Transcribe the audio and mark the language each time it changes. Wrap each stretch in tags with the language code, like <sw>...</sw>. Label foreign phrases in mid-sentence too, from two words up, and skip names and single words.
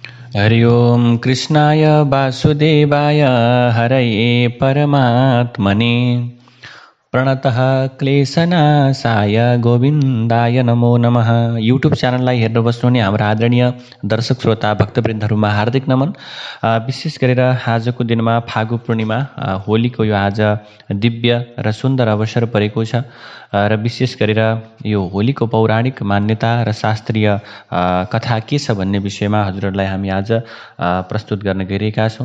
<sa>हरि ओम कृष्णाय वासुदेवाय हरये परमात्मने प्रणतः क्लेशनाशाय गोविन्दाय नमो नमः।</sa> <ne>युट्युब च्यानललाई हेर्न बस्नुहुने हाम्रो आदरणीय दर्शक श्रोता भक्तवृन्दहरूमा हार्दिक नमन। विशेष गरेर आजको दिनमा फागु पूर्णिमा होलीको यो आज दिव्य र सुन्दर अवसर परेको छ र विशेष गरेर यो होलीको पौराणिक मान्यता र शास्त्रीय कथा के छ भन्ने विषयमा हजुरहरूलाई हामी आज प्रस्तुत गर्न गइरहेका छौँ।</ne>